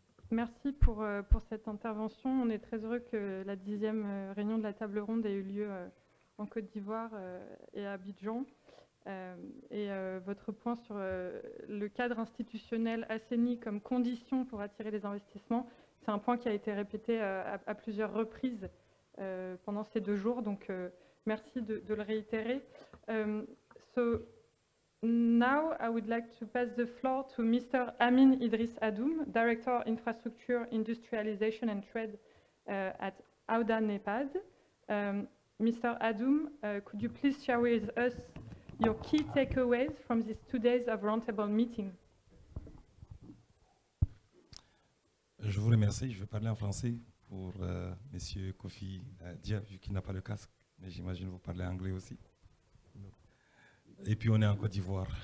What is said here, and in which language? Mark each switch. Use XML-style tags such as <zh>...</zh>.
<fr>Merci pour cette intervention. On est très heureux que la 10e réunion de la table ronde ait eu lieu en Côte d'Ivoire et à Abidjan. Et votre point sur le cadre institutionnel assaini comme condition pour attirer les investissements, c'est un point qui a été répété à plusieurs reprises pendant ces 2 jours, donc merci de le réitérer.</fr> <en>So now I would like to pass the floor to Mr. Amin Idriss Adoum, Director Infrastructure, Industrialization and Trade at Auda Nepad. Mr. Adoum, could you please share with us your key takeaways from these 2 days of roundtable meeting?</en> <fr>Je vous remercie. Je vais parler en français pour Monsieur Kofi Dia, vu qu'il n'a pas le casque, mais j'imagine vous parlez anglais aussi. Et puis on est en Côte d'Ivoire.</fr>